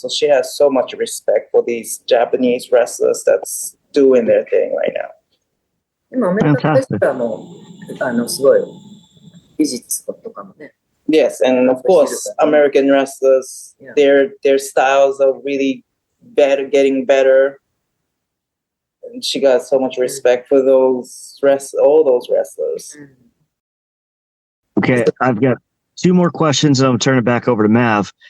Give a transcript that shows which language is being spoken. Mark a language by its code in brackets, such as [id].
[en] So she has so much respect for these Japanese wrestlers that's doing their thing right now. [ja] でもアメリカのレスラーもすごい技術とかもね。 [en] Yes, and of course, American wrestlers, Yeah. their styles are really getting better. And she got so much respect for all those wrestlers. Okay, I've got two more questions, and I'm turning it back over to Mav.